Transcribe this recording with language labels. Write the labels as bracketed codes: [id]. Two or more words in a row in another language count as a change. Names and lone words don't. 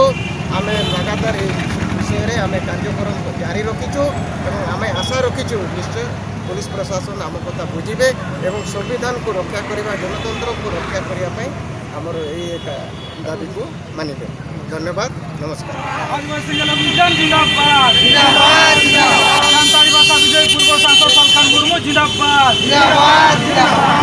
[or] ଆମେ ଲଗାତାର ଏ ବିଷୟରେ ଆମେ କାର୍ଯ୍ୟକ୍ରମ ଜାରି ରଖିଛୁ ଏବଂ ଆମେ ଆଶା ରଖିଛୁ ନିଶ୍ଚୟ ପୋଲିସ ପ୍ରଶାସନ ଆମ କଥା ବୁଝିବେ ଏବଂ ସମ୍ବିଧାନକୁ ରକ୍ଷା କରିବା ଗଣତନ୍ତ୍ରକୁ ରକ୍ଷା କରିବା ପାଇଁ ଆମର ଏହି ଦାବିକୁ ମାନିବେ। ଧନ୍ୟବାଦ, ନମସ୍କାର। [hi] आदिवासी जन अभियान जिंदाबाद जिंदाबाद जिंदाबाद। जनता दिवस विजय पूर्व सांसद सलखान मुर्मू जिंदाबाद जिंदाबाद जिंदाबाद।